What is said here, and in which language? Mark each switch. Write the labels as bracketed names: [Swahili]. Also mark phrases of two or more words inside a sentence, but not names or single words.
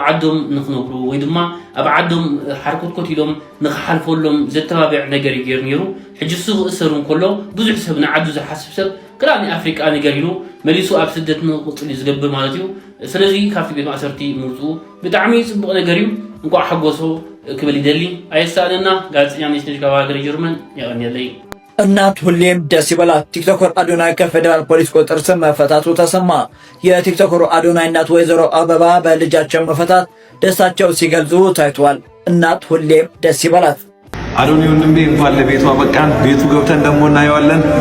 [Tigrinya] ዓዶም ንኽነብሩ ወይ ድማ ኣብ ዓዶም ሓርኮትኮት ኢሎም ንኽሓልፈሎም ዘተባብዕ ነገር ይገይሩ ነይሩ። ሕጂ እሱ ክእሰሩ እንከሎ ብዙሕ ሰብ ንዓዱ ዝሓስብ ሰብ ክላ ናይ ኣፍሪቃ ነገር ኢሉ መሊሱ ኣብ ስደት ንኽቕፅል ዝገብር ማለት እዩ። ስለዚ ካብቲ ቤት ማእሰርቲ ምውፅኡ ብጣዕሚ ፅቡቕ ነገር እዩ። እንኳዕ ሓጎሶ ክብል ይደሊ። ኣየሳእለና ጋዜጠኛ ነሽነሽ ካብ ሃገረ ጀርመን ይቐኒለይ። [Amharic] እናት ሁሌም ደስ ይበላት። ቲክቶከር አዶናይ ከፌዴራል ፖሊስ ቁጥጥር ስር መፈታቱ ተሰማ። የቲክቶከሩ አዶናይ እናት ወይዘሮ አበባ በልጃቸው መፈታት ደስታቸው ሲገልጹ ታይቷል። እናት ሁሌም ደስ ይበላት። አዶኒ ወንድሜ እንኳን ለቤቱ አበቃን። ቤቱ ገብተን ደግሞ እናየዋለን።